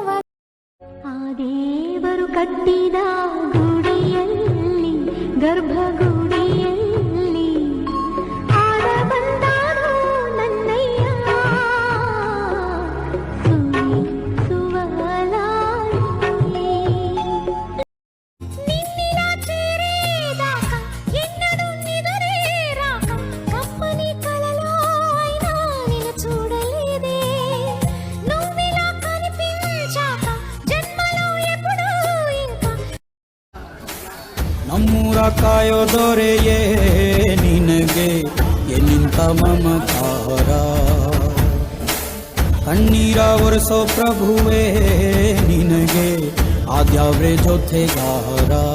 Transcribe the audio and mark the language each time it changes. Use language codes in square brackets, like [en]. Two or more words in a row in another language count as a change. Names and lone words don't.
[kn] ಆ ದೇವರು ಕಟ್ಟಿದ ಗುಡಿಯಲ್ಲಿ, ಗರ್ಭಗುಡಿಯಲ್ಲಿ ಆಡ ಬಂದಾನು ನನ್ನಯ್ಯ, [te] ನಿನ್ನಿನ చేరేదాక ఎన్నడూ నిదురేరాక కమ్మని కలలో అయినా నిన్ను చూడలేదే, నువ్విలా కనిపించాక జన్మలో ఎప్పుడూ ఇంకా. [kn] ನಮ್ಮೂರ ಕಾಯೋ ದೊರೆಯೇ ನಿನಗೆ ಎನ್ನಿಂತ ಮಮಕಾರ, ಕಣ್ಣೀರ ಒರೆಸೋ ಪ್ರಭುವೇ ನಿನಗೆ ಆದ್ಯಾವ್ರೆ ಜೊತೆಗಾರ.